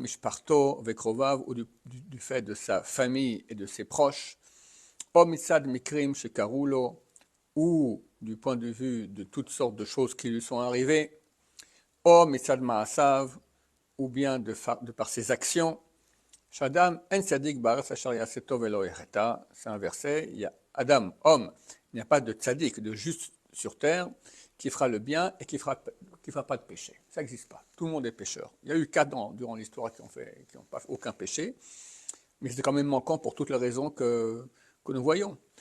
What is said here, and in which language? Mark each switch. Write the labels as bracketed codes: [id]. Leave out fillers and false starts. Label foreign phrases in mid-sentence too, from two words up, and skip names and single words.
[fr] fait de sa famille et de ses proches, ou du point de vue de toutes sortes de choses qui lui sont arrivées, ou bien de par ses actions. [he] שאדם אין צדיק בארץ אשר יעשה טוב ולא יחטא. [fr] C'est un verset. Il y a Adam, homme. Il n'y a pas de tzadik, de juste sur terre, qui fera le bien et qui fera pas de péché. Ça n'existe pas. Tout le monde est pécheur. Il y a eu 4 ans durant l'histoire qui n'ont pas fait aucun péché, mais c'est quand même manquant pour toutes les raisons que nous voyons.